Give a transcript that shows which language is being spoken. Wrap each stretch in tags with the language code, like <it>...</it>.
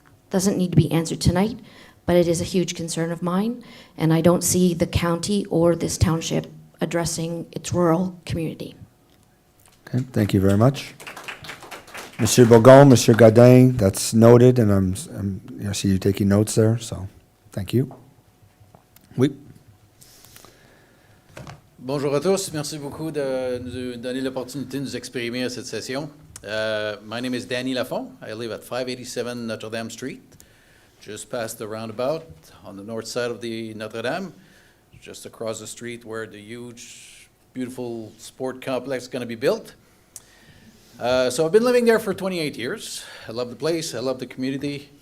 <en>Doesn't need to be answered tonight, but it is a huge concern of mine, and I don't see the county or this township addressing its rural community. Okay, thank you very much. Monsieur Bourgon, Monsieur Godin, that's noted, and I see you taking notes there, so thank you.</en> <fr>Oui. Bonjour à tous. Merci beaucoup de nous donner l'opportunité de nous exprimer à cette session.</fr> <en>My name is Danny Lafont. I live at 587 Notre Dame Street, just past the roundabout on the north side of the Notre Dame, just across the street where the huge, beautiful sport complex is going to be built. So I've been living there for 28 years. I love the place. I love the community.</en>